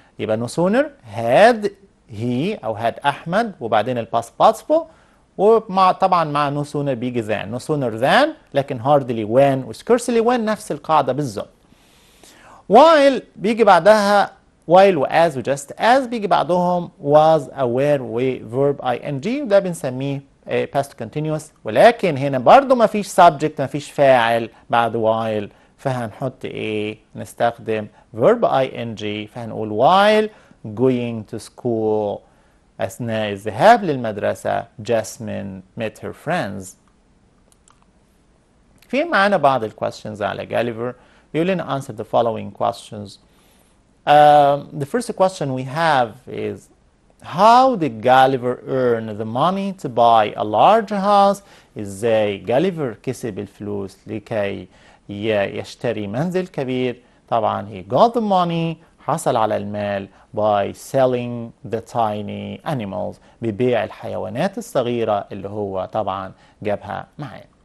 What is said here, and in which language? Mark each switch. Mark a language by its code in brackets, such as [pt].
[ar] يبقى [en] no sooner had he [ar] أو had أحمد وبعدين الباست participle ومع طبعا مع no sooner بيجي than [en] no sooner than [ar] لكن [en] hardly when [ar] و [en] scarcely when [ar] نفس القاعدة بالظبط. while بيجي بعدها while و as و just as بيجي بعدهم was aware و verb ing وده بنسميه past continuous ولكن هنا برضو ما فيش subject ما فيش فاعل بعد while فهنحط نستخدم verb ing فهنقول [en] while going to school [ar] أثناء الذهاب للمدرسة [en] Jasmine met her friends. [ar] في معانا بعض الquestions على Gulliver بيقول لنا [en] answer the following questions. The first question we have is how did Gulliver earn the money to buy a large house? [ar] ازاي Gulliver كسب الفلوس لكي يشتري منزل كبير؟ طبعا [en] he got the money [ar] حصل على المال [en] by selling the tiny animals [ar] ببيع الحيوانات الصغيرة اللي هو طبعا جابها معاه.